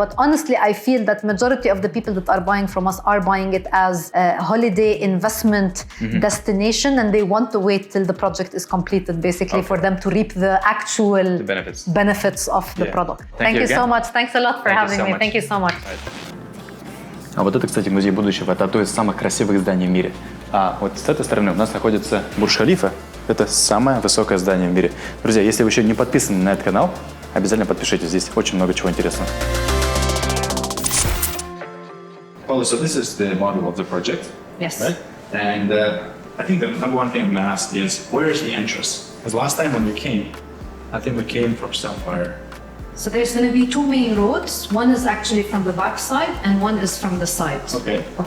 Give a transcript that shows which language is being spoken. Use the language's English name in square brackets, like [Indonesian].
[English] But honestly, I feel that majority of the people that are buying from us are buying it as a holiday investment destination, and they want to wait till the project is completed, basically, for them to reap the actual benefits of the product. Thank you so much. Thanks a lot for having me. Thank you so much. [Russian] А вот это, кстати, музей будущего. Это одно из самых красивых зданий в мире. А вот с этой стороны у нас находится Бурдж-Халифа. Это самое высокое здание в мире. Друзья, если вы еще не подписаны на этот канал, обязательно подпишитесь. Здесь очень много чего интересного. [English] Paula, so this is the model of the project. Yes. Right? And I think the number one thing I'm going to ask is, where is the entrance? Because last time when we came, I think we came from somewhere. So there's going to be two main roads. One is actually from the back side and one is from the side. Okay.